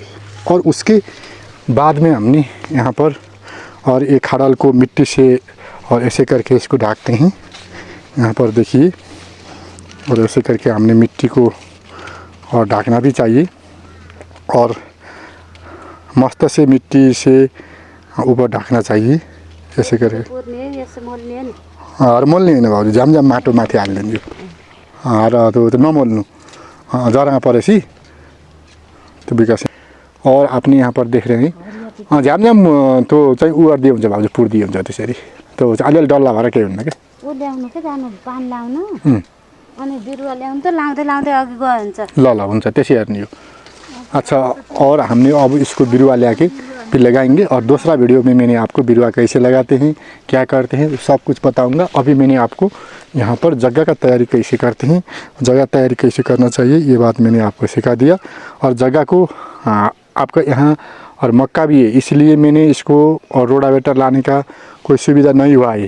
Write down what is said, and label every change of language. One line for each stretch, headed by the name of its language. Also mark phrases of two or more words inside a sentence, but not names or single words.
Hindi: और उसके बाद में हमने यहाँ पर और एक खड़ाल को मिट्टी से और ऐसे करके इसको ढाकते हैं, यहाँ पर देखिए। और ऐसे करके हमने मिट्टी को और ढाकना भी चाहिए, और मस्त से मिट्टी से ऊपर ढाकना चाहिए ऐसे करके।
Nepali: और मोल्ने होइन भाउजू, जाम माटो माथि हालिदिन्छु। र त्यो नमोल्नु, जरामा परेपछि त्यो विकास।
Hindi: और आपने यहाँ पर देख रहे हैं
Nepali: झ्याम त्यो चाहिँ उ गरिदिए हुन्छ भाउजू, पुर्दिए हुन्छ त्यसरी। त्यो अलिअलि डल्ला भएर केही हुन्न क्या। उ ल्याउनु के जानु पानी ल्याउनु, अनि बिरुवा ल्याउनु त लाउँदै लाउँदै अघि गयो हुन्छ। ल हुन्छ त्यसै हेर्ने हो।
Hindi: अच्छा, और हमने अब इसको बिरुवा ला के फिर लगाएंगे। और दूसरा वीडियो में मैंने आपको बिरुवा कैसे लगाते हैं, क्या करते हैं, सब कुछ बताऊंगा। अभी मैंने आपको यहाँ पर जगह का तैयारी कैसे करते हैं, जगह तैयारी कैसे करना चाहिए, ये बात मैंने आपको सिखा दिया। और जगह को आपका यहाँ और मक्का भी है, इसलिए मैंने इसको और रोटावेटर लाने का कोई सुविधा नहीं हुआ है।